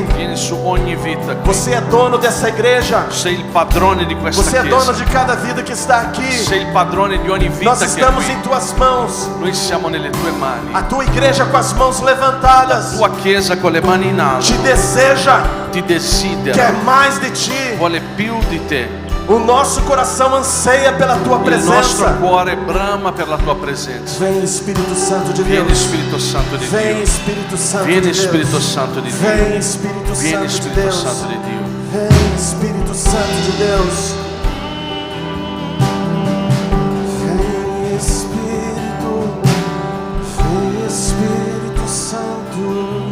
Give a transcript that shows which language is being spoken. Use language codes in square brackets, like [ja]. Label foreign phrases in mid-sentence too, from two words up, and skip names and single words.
[it] vieni su ogni vita qui. [pt] Você é dono dessa igreja. [it] Sei il padrone di questa [pt] Você é dono [it] chiesa. [pt] de cada vida que está aqui. [it] Sei il padrone di ogni vita [pt] Nós [it] che è [pt] estamos [it] qui. [pt] em tuas mãos. [it] Noi siamo nelle tue mani. [pt] A tua igreja com as mãos levantadas [it] Tua chiesa con le mani in alto [pt] te deseja, [it] ti [pt] quer [it] desidera, [pt] mais de ti. [it] vuole più di te. [pt] O nosso coração anseia pela tua [it] Il nostro presenza. cuore brama per la tua presenza. [pt] Vem Espírito Santo de [it] Vieni [pt] Deus. [it] Spirito Santo di [pt] Vem [it] Dio. [pt] Espírito Santo de [it] Vieni [pt] Deus. [it] Spirito Santo di Dio. [pt] Vem Espírito [it] Vieni [pt] Santo de [it] Spirito [pt] Deus. [it] Santo di Dio. [pt] Vem Espírito Santo de Deus. Vem Espírito. Vem Espírito Santo.